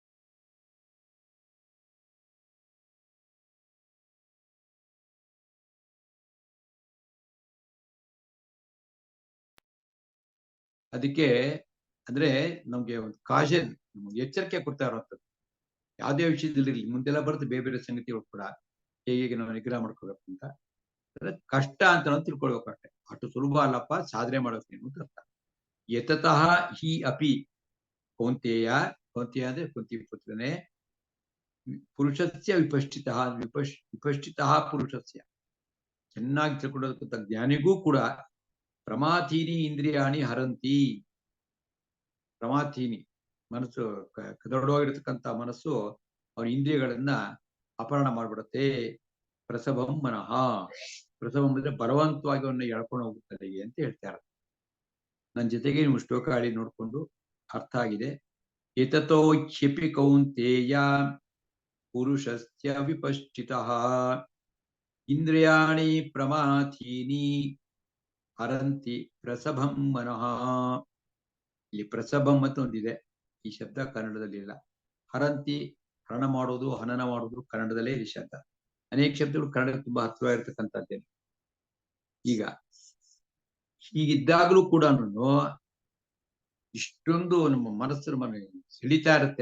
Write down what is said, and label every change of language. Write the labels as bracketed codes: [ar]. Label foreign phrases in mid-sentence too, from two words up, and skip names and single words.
[kn] ಅದಕ್ಕೆ ಅಂದ್ರೆ ನಮ್ಗೆ ಒಂದು ಕಾಶನ್, ಎಚ್ಚರಿಕೆ ಕೊಡ್ತಾ ಇರುವಂತದ್ದು. ಯಾವುದೇ ವಿಷಯದಲ್ಲಿ ಮುಂದೆಲ್ಲ ಬರುತ್ತೆ ಬೇರೆ ಬೇರೆ ಸಂಗತಿಗಳು ಕೂಡ, ಹೇಗೆ ನಾವು ನಿಗ್ರಹ ಮಾಡ್ಕೋಬೇಕು ಅಂತ. ಕಷ್ಟ ಅಂತ ನಾವು ತಿಳ್ಕೊಳ್ಬೇಕು ಅಷ್ಟೇ. ಅಷ್ಟು ಸುಲಭ ಅಲ್ಲಪ್ಪ ಸಾಧನೆ ಮಾಡೋಕೆ ಅಂತ ಅರ್ಥ. [sa] ಯತತಃ ಹಿ ಅಪಿ ಕೌಂತೆಯ, ಕೌಂತೆಯ [kn] ಅಂದ್ರೆ ಕುಂತಿ ಪುತ್ರನೇ, [sa] ಪುರುಷಸ್ಯ ವಿಪಶ್ಚಿತಃ ಪುರುಷಸ್ಯ, [kn] ಚೆನ್ನಾಗಿ ತಿಳ್ಕೊಳ್ಳೋದಕ್ಕಂತ ಜ್ಞಾನಿಗೂ ಕೂಡ [sa] ಪ್ರಮಾಥೀನಿ ಇಂದ್ರಿಯಾಣಿ ಹರಂತಿ. [kn] ಪ್ರಮಾಥೀನಿ ಮನಸ್ಸು, ಕದಡೋಗಿರ್ತಕ್ಕಂಥ ಮನಸ್ಸು ಅವನ ಇಂದ್ರಿಯಗಳನ್ನ ಅಪಹರಣ ಮಾಡ್ಬಿಡುತ್ತೆ. [sa] ಪ್ರಸಭಂ ಮನಃ, [kn] ಪ್ರಸಭಂ ಅಂದ್ರೆ ಬಲವಂತವಾಗಿ ಅವನ್ನ ಎಳ್ಕೊಂಡು ಹೋಗುತ್ತದೆ ಅಂತ ಹೇಳ್ತಾರೆ. ನನ್ನ ಜೊತೆಗೆ ನೀವು ಶ್ಲೋಕ ಹಾಡಿ ನೋಡ್ಕೊಂಡು ಅರ್ಥ ಆಗಿದೆ. [sa] ಏತತೋ ಕ್ಷಿಪಿ ಕೌಂತೇಯ ಪುರುಷಸ್ಯ ವಿಪಶ್ಚಿತಃ ಇಂದ್ರಿಯಾಣಿ ಪ್ರಮಾಥೀನಿ ಹರಂತಿ ಪ್ರಸಭಂ ಮನಃ. [kn] ಇಲ್ಲಿ ಪ್ರಸಭಂ ಅಂತ ಒಂದಿದೆ, ಈ ಶಬ್ದ ಕನ್ನಡದಲ್ಲಿ ಇಲ್ಲ. ಹರಂತಿ ಹರಣ ಮಾಡೋದು, ಹನನ ಮಾಡೋದು ಕನ್ನಡದಲ್ಲೇ ಈ ಶಬ್ದ. ಅನೇಕ ಶಬ್ದಗಳು ಕನ್ನಡ ತುಂಬಾ ಹತ್ತಿರವಾಗಿರ್ತಕ್ಕಂಥದ್ದೇನೆ. ಈಗ ಹೀಗಿದ್ದಾಗಲೂ ಕೂಡ ಇಷ್ಟೊಂದು ನಮ್ಮ ಮನಸ್ಸು ಸಿಡಿತಾ ಇರುತ್ತೆ.